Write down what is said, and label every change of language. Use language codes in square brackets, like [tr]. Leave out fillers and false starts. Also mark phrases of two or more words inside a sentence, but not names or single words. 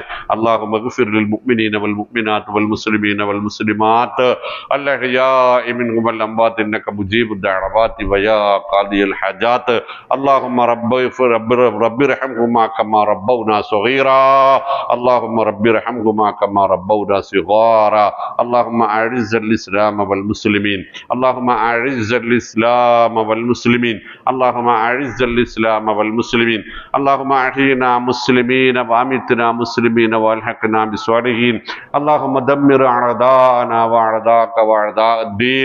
[ar] اللهم اغفر للمؤمنين والمؤمنات والمسلمين والمسلمات الأحياء منهم والأموات إنك مجيب الدعوات ويا قاضي الحاجات. اللهم رب ارحمهما كما ربونا صغيرا. اللهم رب ارحمهما كما ربونا صغارا. اللهم أعز الإسلام والمسلمين. اللهم أعز الإسلام والمسلمين. اللهم أعز الإسلام والمسلمين. اللهم أحينا مسلمين وأمتنا مسلمين والحقنا بالصالحين. اللهم دمر أعداءنا وأعداءك وأعداء الدين.